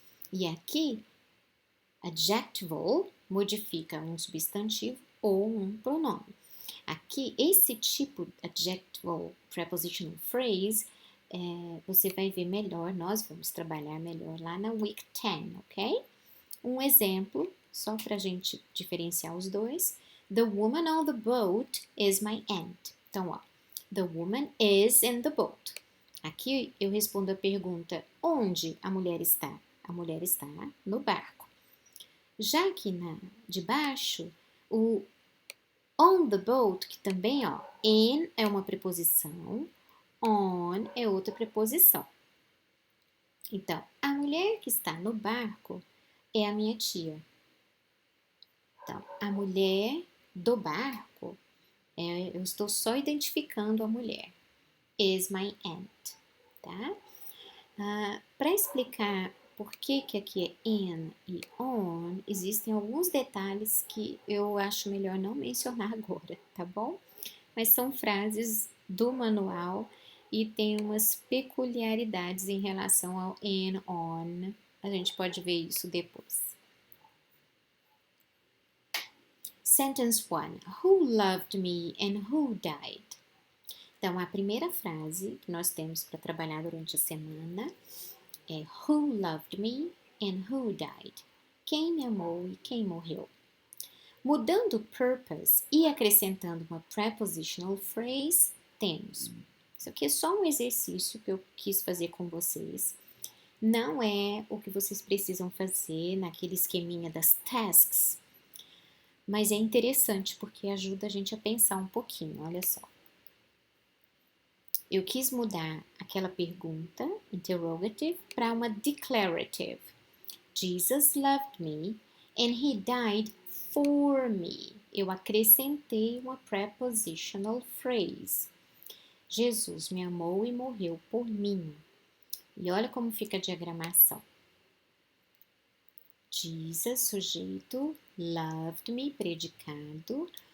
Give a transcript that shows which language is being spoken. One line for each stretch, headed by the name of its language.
Portuguese: E aqui, adjectival modifica um substantivo ou um pronome. Aqui, esse tipo de adjectival prepositional phrase, você vai ver melhor, nós vamos trabalhar melhor lá na Week 10, ok? Um exemplo, só para a gente diferenciar os dois.
English: The woman on the boat is my aunt.
Portuguese: Então, ó,
English: the woman is in the boat.
Portuguese: Aqui eu respondo a pergunta, onde a mulher está? A mulher está no barco. Já que de baixo, o on the boat, que também, ó, in é uma preposição, on é outra preposição. Então, a mulher que está no barco é a minha tia. Então, a mulher do barco, eu estou só identificando a mulher.
English: Is my aunt,
Portuguese: tá? Para explicar por que aqui é in e on, existem alguns detalhes que eu acho melhor não mencionar agora, tá bom? Mas são frases do manual e tem umas peculiaridades em relação ao in, on. A gente pode ver isso depois.
English: Sentence 1. Who loved me and who died?
Portuguese: Então, a primeira frase que nós temos para trabalhar durante a semana é
English: Who loved me and who died?
Portuguese: Quem me amou e quem morreu? Mudando o purpose e acrescentando uma prepositional phrase, temos. Isso aqui é só um exercício que eu quis fazer com vocês. Não é o que vocês precisam fazer naquele esqueminha das tasks, mas é interessante porque ajuda a gente a pensar um pouquinho, olha só. Eu quis mudar aquela pergunta, interrogative, para uma declarative.
English: Jesus loved me and he died for me.
Portuguese: Eu acrescentei uma prepositional phrase. Jesus me amou e morreu por mim. E olha como fica a diagramação. Jesus, sujeito, loved me, predicado.